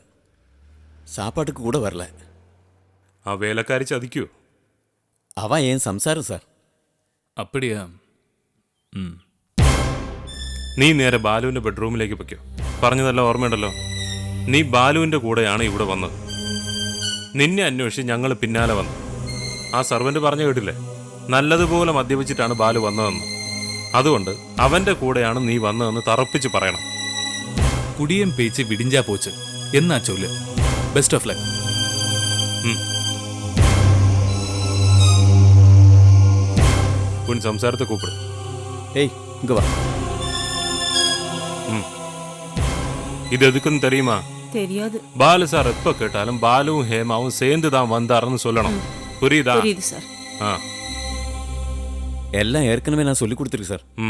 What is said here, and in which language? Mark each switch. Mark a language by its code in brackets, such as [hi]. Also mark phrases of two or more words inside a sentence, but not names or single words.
[ta] சாப்பாட்டுக்கு கூட வரல. [ml] ആ വേലക്കാരി ചതിക്കോ? [ta] அவன் ஏன் சம்சாரம் சார். அப்படியா? [ml] നീ നേരെ ബാലുവിന്റെ ബെഡ്റൂമിലേക്ക് പൊയ്ക്കോ. പറഞ്ഞതെല്ലാം ഓർമ്മയുണ്ടല്ലോ. നീ ബാലുവിന്റെ കൂടെയാണ് ഇവിടെ വന്നത്. നിന്നെ അന്വേഷിച്ച് ഞങ്ങൾ പിന്നാലെ വന്നു. ആ സർവന്റ് പറഞ്ഞു കേട്ടില്ലേ, നല്ലതുപോലെ മദ്യപിച്ചിട്ടാണ് ബാലു വന്നതെന്ന്. അതുകൊണ്ട് അവന്റെ കൂടെയാണ് നീ വന്നതെന്ന് തറപ്പിച്ച് പറയണം. [ta] குடியம் பேச்சு விடிஞ்சா போச்சு [ml] എന്നാ ചൊല്ല്. [en] best of luck. [ta] உன் சம்சாரத்தை கூப்பிடு. ஏய் இங்க வா. இது எதுக்குன்னு தெரியுமா? தெரியாது. பாலு சார் எப்ப கேட்டாலும் பாலுவும் ஹேமாவும் சேர்ந்து தான் வந்தாருன்னு சொல்லணும். புரியுதா? புரியுது சார். ஆ. எல்லாம் ஏற்கனவே நான் சொல்லி கொடுத்துருக்கேன் சார்.